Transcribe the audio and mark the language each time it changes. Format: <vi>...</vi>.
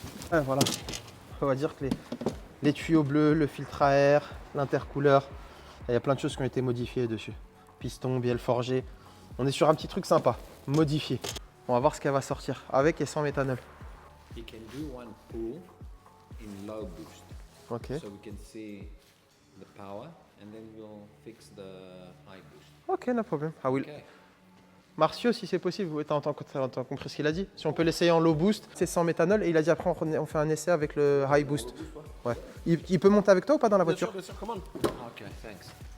<fr>Donc voilà. On va dire que les tuyaux bleus, le filtre à air, l'intercouleur, il y a plein de choses qui ont été modifiées dessus. Piston, bielle forgée. On est sur un petit truc sympa, modifié. On va voir ce qu'elle va sortir, avec et sans méthanol.</fr> <en>You can do one pull in low boost, Ok. so we can see the power, and then we'll fix the high boost. Ok, no problem. I will. Okay.</en> <fr>Marcio, si c'est possible, t'as compris ce qu'il a dit? Si on peut l'essayer en low boost, c'est sans méthanol, et il a dit après on fait un essai avec le high boost. Ouais. Il peut monter avec toi ou pas dans la voiture? Bien sûr, commande.</fr> <en>Okay, thanks.</en>